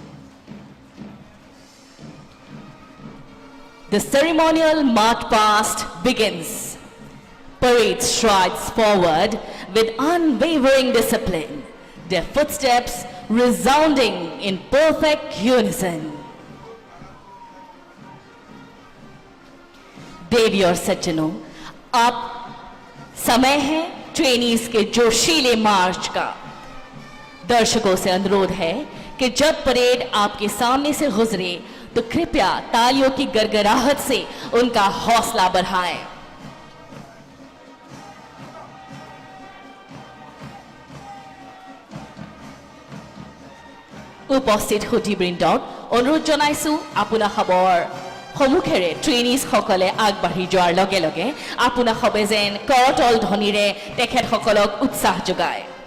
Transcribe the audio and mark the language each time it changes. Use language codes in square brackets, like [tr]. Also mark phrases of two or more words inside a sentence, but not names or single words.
[en] The ceremonial march past begins. Parade strides forward with unwavering discipline, their footsteps resounding in perfect unison. [hi] देवी और सज्जनों, अब समय है ट्रेनीज के जोशीले मार्च का। दर्शकों से अनुरोध है कि जब परेड आपके सामने से गुजरे तो कृपया तालियों की गड़गड़ाहट से उनका हौसला बढ़ाएं। [as] উপস্থিত সুধীবৃন্দক অনুৰোধ জনাইছো আপোনাৰ খবৰ সমুখেৰে ট্ৰেইনিজ সকলে আগবাঢ়ি যোৱাৰ লগে লগে আপোনাৰ সবে যেন কৰতল ধ্বনিৰে তেখেতসকলক উৎসাহ যোগায়।